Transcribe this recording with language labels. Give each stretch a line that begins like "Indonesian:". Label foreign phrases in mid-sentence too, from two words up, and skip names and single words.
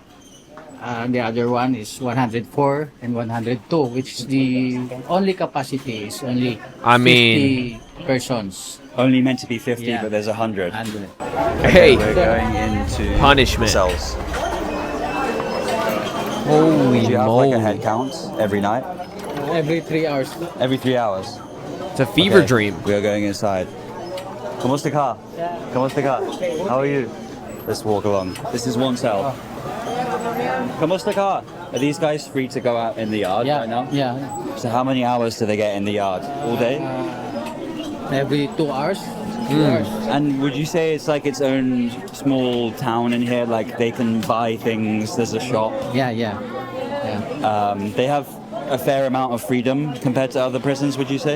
English: The other one is 104 and 102, which is the only capacity is only 50 persons. Only meant to be 50, Yeah. but there's 100. 100. Hey, We're going into punishment. cells. Holy Do you have moly. a head count every night? Every 3 hours. Every 3 hours? It's a fever Okay, dream. We are going inside.
Filipino: Kamusta ka? Kamusta ka?
English: How are you? Let's walk along. This is one cell.
Filipino: Kamusta ka?
English: Are these guys free to go out in the yard right now? Yeah. So how many hours do they get in the yard? All day? Every 2 hours. 2 hours. And would you say it's like its own small town in here? Like they can buy things, there's a shop. Yeah. They have a fair amount of freedom compared to other prisons, would you say?